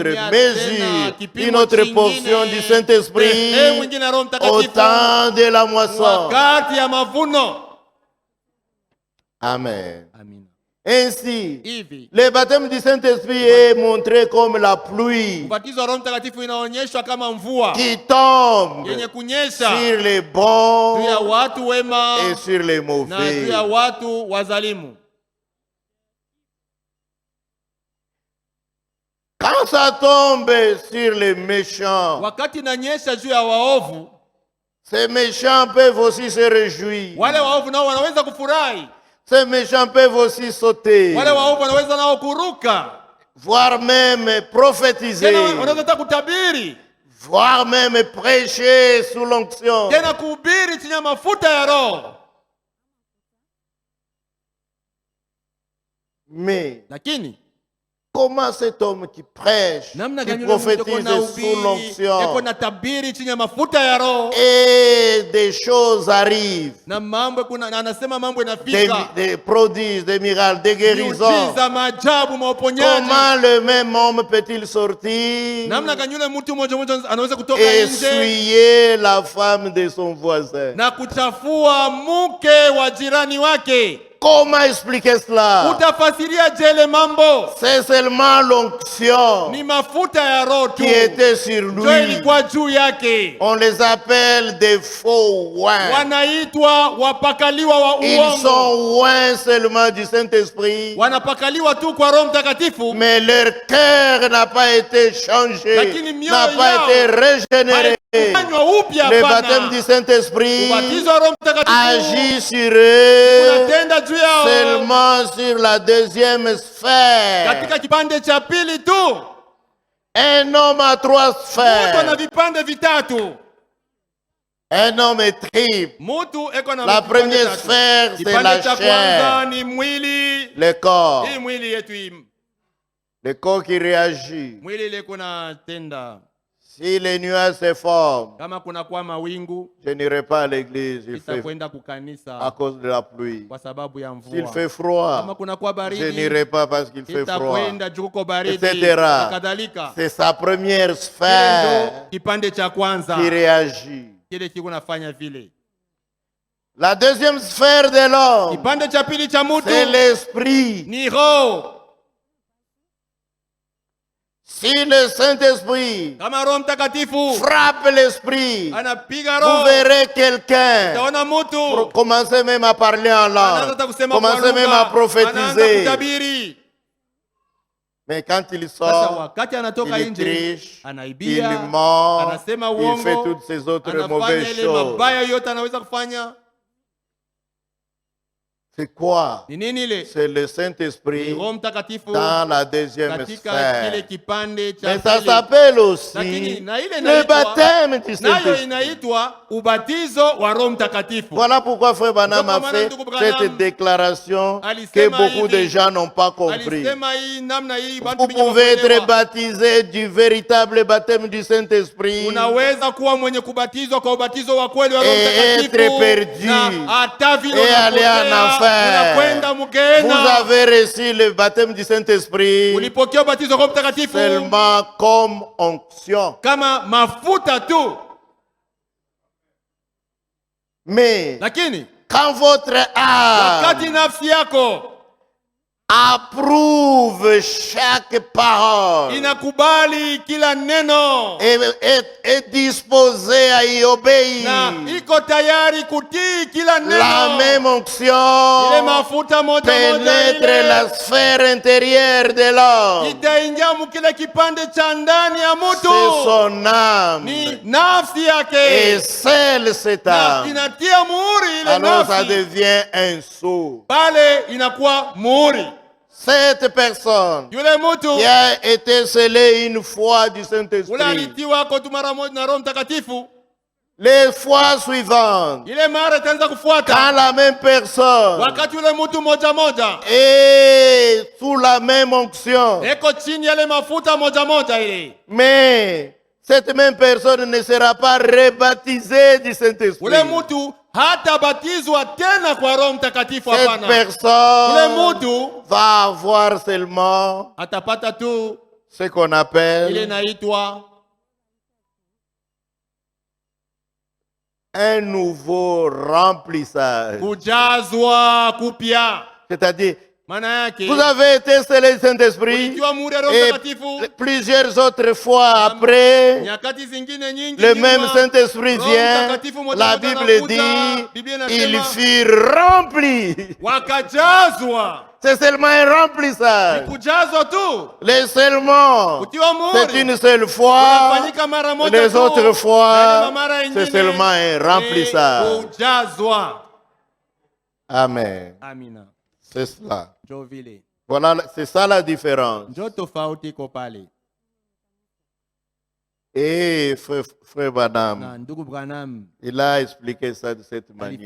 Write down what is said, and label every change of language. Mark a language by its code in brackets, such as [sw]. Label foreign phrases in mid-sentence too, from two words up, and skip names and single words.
[sw] atatutumia [fr] mesure, [sw] tena kipimo [fr] une autre [sw] chingine, [fr] portion du [sw] sehemu [fr] Saint-Esprit [sw] ingine ya Roho [fr] au [sw] Mtakatifu [fr] temps de la moisson. [sw] wakati ya mavuno. [fr] Amen. [sw] Amina. [fr] Ainsi, [sw] Hivi [fr] le baptême du Saint-Esprit est montré comme la pluie [sw] ubatizo wa Roho Mtakatifu inaonyeshwa kama mvua [fr] qui tombe [sw] yenye kunyesha [fr] sur les [sw] juu [fr] bons [sw] ya watu wema [fr] et sur les [sw] na juu [fr] mauvais. [sw] ya watu wazalimu. [fr] Quand ça tombe sur les méchants, [sw] Wakati inanyesha juu ya waovu, [fr] ces méchants peuvent aussi se réjouir. [sw] wale waovu nao wanaweza kufurahi, [fr] Ces méchants peuvent aussi sauter, [sw] wale waovu wanaweza nao kuruka, [fr] voire même prophétiser, [sw] tena wanaweza hata kutabiri, [fr] voire même prêcher sous l'onction. [sw] tena kuhubiri chini ya mafuta ya Roho. [fr] Mais [sw] Lakini [fr] comment cet homme qui prêche, [sw] namna [fr] qui [sw] gani yule mtu eko [fr] prophétise [sw] na [fr] sous [sw] ubiri, eko [fr] l'onction, [sw] na tabiri chini ya mafuta ya Roho, [fr] et des choses arrivent, [sw] na mambo kuna na anasema mambo [fr] des, [sw] yanafika, [fr] des prodiges, des miracles, des guérisons. [sw] miujiza, maajabu, mauponyaji. [fr] Comment le même homme peut-il sortir [sw] Namna gani yule mtu mmoja mmoja anaweza kutoka [fr] et [sw] nje [fr] essuyer la femme de son voisin? [sw] na kuchafua mke wa jirani wake? [fr] Comment expliquer cela? [sw] Utafasiria jele mambo? [fr] C'est seulement l'onction [sw] Ni mafuta ya Roho tu [fr] qui était sur [sw] ndio [fr] lui. [sw] ilikuwa juu yake. [fr] On les appelle des faux oins. [sw] Wanaitwa wapakaliwa wa [fr] Ils [sw] uongo, [fr] sont oints seulement du Saint-Esprit, [sw] wanapakaliwa tu kwa Roho Mtakatifu, [fr] mais leur cœur n'a pas été changé, [sw] Lakini mioyo [fr] n'a pas [sw] yao [fr] été régénéré. [sw] haikufanywa upya. [fr] Le [sw] Hapana. [fr] baptême du Saint-Esprit [sw] Ubatizo wa Roho Mtakatifu [fr] agit sur eux [sw] unatenda juu yao [fr] seulement sur la deuxième sphère. [sw] katika kipande cha pili tu. [fr] Un homme a trois [sw] Mtu ana [fr] sphères. [sw] vipande vitatu. [fr] Un homme est triple. [sw] Mtu eko na [fr] La [sw] vipande [fr] première [sw] tatu. [fr] sphère, c'est [sw] Kipande [fr] la [sw] cha [fr] chair, [sw] kwanza ni mwili, [fr] le corps. [sw] hii mwili yetu hii, [fr] Le corps qui réagit. [sw] mwili ile kuna tenda. [fr] Si les nuages se forment, [sw] Kama kuna kwa mawingu, [fr] je n'irai pas à l'église, il fait [sw] itakwenda [fr] à [sw] kukanisa [fr] cause de la pluie. [sw] kwa sababu ya [fr] S'il [sw] mvua. [fr] fait [sw] Kama [fr] froid, [sw] kuna kwa [fr] je [sw] baridi, [fr] n'irai pas parce qu'il fait froid, [sw] itakwenda juu kuko baridi [fr] etc. [sw] na kadhalika. [fr] C'est sa première [sw] Ile [fr] sphère [sw] ndio kipande cha kwanza [fr] qui réagit. [sw] kile kiko nafanya vile. [fr] La deuxième sphère de l'homme, [sw] Kipande cha pili cha mtu [fr] c'est l'esprit. [sw] ni roho. [fr] Si le Saint-Esprit [sw] Kama Roho Mtakatifu [fr] frappe l'esprit, [sw] anapiga [fr] vous [sw] roho, [fr] verrez quelqu'un [sw] utaona mtu [fr] commencer même à parler en langue, [sw] anaanza kusema kwa [fr] commencer même à [sw] lugha, anaanza [fr] prophétiser. [sw] kutabiri. [fr] Mais quand il [sw] Sasa [fr] sort, [sw] wakati anatoka [fr] il [sw] nje, [fr] triche, il [sw] anaibia, [fr] ment, [sw] anasema [fr] il fait [sw] uongo, [fr] toutes ces autres [sw] anafanya [fr] mauvaises [sw] ile [fr] choses. [sw] mabaya yote anaweza kufanya. [fr] C'est quoi? [sw] Ni nini ile? [fr] C'est le [sw] Ni [fr] Saint-Esprit [sw] Roho Mtakatifu [fr] dans la deuxième [sw] katika kile [fr] sphère. [sw] kipande cha [fr] Mais ça [sw] pili. [fr] s'appelle aussi [sw] Lakini na ile [fr] le [sw] inaitwa, [fr] baptême du [sw] nayo [fr] Saint-Esprit. [sw] inaitwa ubatizo wa Roho Mtakatifu. [fr] Voilà pourquoi Frère Branham [sw] Ndio [fr] a [sw] kwa maana [fr] fait [sw] ndugu Branham [fr] cette déclaration que [sw] alisema [fr] beaucoup de [sw] hivi, [fr] gens n'ont pas compris. [sw] Alisema hii namna hii watu [fr] Vous [sw] wengi [fr] pouvez être [sw] hawakuelewa. [fr] baptisé du véritable baptême du Saint-Esprit [sw] Unaweza kuwa mwenye kubatizwa kwa ubatizo wa kweli wa Roho [fr] et [sw] Mtakatifu [fr] être perdu [sw] na hata vile [fr] et aller en [sw] unapotea, [fr] enfer. [sw] unakwenda [fr] Vous [sw] mgena. [fr] avez reçu le baptême du Saint-Esprit [sw] Ulipokea ubatizo wa Roho Mtakatifu [fr] seulement comme onction. [sw] kama mafuta tu, [fr] Mais [sw] lakini [fr] quand votre âme [sw] wakati nafsi yako [fr] approuve chaque parole [sw] inakubali kila neno [fr] est disposé à y obéir. [sw] na iko tayari kutii kila neno. [fr] La même [sw] Ile [fr] onction [sw] mafuta moja [fr] pénètre [sw] ile [fr] la sphère intérieure de l'homme. [sw] itaingia mkile kipande cha ndani ya [fr] C'est [sw] mtu, [fr] son âme. [sw] ni nafsi [fr] Et [sw] yake, [fr] scelle cette [sw] na [fr] âme. [sw] inatia muhuri ile [fr] Alors ça [sw] nafsi, [fr] devient un sceau. [sw] pale inakuwa muhuri. [fr] Cette personne [sw] Yule mtu [fr] qui a été scellée une fois du [sw] ule [fr] Saint-Esprit, [sw] alitiwa kwa tu mara moja na Roho Mtakatifu, [fr] les fois suivantes, [sw] ile mara itaanza kufuata [fr] quand la même personne [sw] wakati yule mtu moja moja [fr] est sous la même onction, [sw] eko chini yale mafuta moja moja ile, [fr] mais cette même personne ne sera pas rebaptisée du Saint-Esprit. [sw] ule mtu hatabatizwa tena kwa Roho Mtakatifu. [fr] Cette [sw] Hapana, ule [fr] personne [sw] mtu [fr] va avoir seulement [sw] atapata tu [fr] ce qu'on [sw] ile [fr] appelle [sw] inaitwa [fr] un nouveau remplissage. [sw] kujazwa kupya. [fr] C'est-à-dire, [sw] Maana yake [fr] vous avez été scellé du Saint-Esprit [sw] ulitiwa muhuri ya Roho [fr] et [sw] Mtakatifu, [fr] plusieurs autres fois après, [sw] nyakati zingine nyingi [fr] le [sw] nyuma, [fr] même Saint-Esprit [sw] Roho [fr] vient, [sw] Mtakatifu moja [fr] la [sw] moja [fr] Bible [sw] anakuja, [fr] dit, [sw] Biblia [fr] ils [sw] inasema [fr] furent remplis. [sw] wakajazwa. [fr] C'est seulement un remplissage. [sw] Kujazwa tu, [fr] Les seulement, [sw] kutiwa [fr] c'est [sw] muhuri [fr] une seule fois. [sw] unafanyika mara moja [fr] Les [sw] tu, [fr] autres [sw] na [fr] fois, [sw] ile mara [fr] c'est [sw] ingine [fr] seulement un [sw] ni [fr] remplissage. [sw] kujazwa. [fr] Amen. [sw] Amina, [fr] C'est cela. [sw] njo vile, [fr] Voilà, c'est ça la différence. [sw] njo tofauti iko pale. [fr] Et frère Branham, [sw] Na ndugu Branham [fr] il a expliqué ça de cette manière.